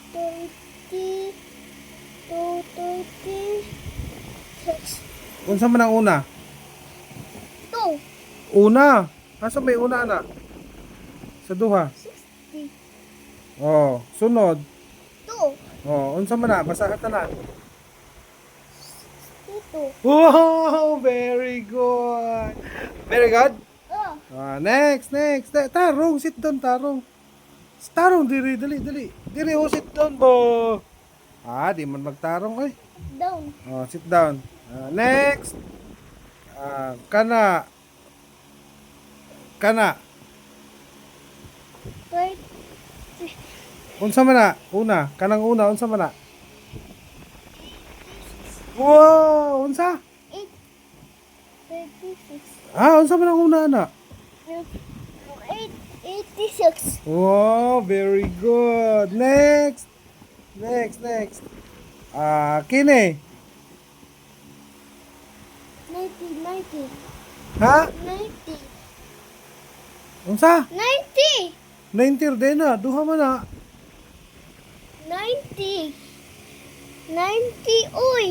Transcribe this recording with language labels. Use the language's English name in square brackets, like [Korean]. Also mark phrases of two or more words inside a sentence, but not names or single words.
[Cebuano] 30. 36. Unsa man ang una? 2. Una. Asa may una na? Sa duha. 60. Sunod. 2. Unsa man na? Basa ka tanan. 62. [English] Wow, very good. Very good. Next. Tarong, sit down, [Cebuano] tarong. Tarong, diri. Diri, [English] sit down bo. [Cebuano] Di man magtarong, eh. [English] Down. Sit down. Next. [Cebuano] Kana. 30. Unsa man na? Una. Kanang una, unsa man na? Wow, unsa? 36. Unsa man ang una na? 86. [English] Wow, very good. Next. [Cebuano] Kini. 90. Ha? 90. Unsa? 90. 90 din na. Duha man na. 90. 90. Uy.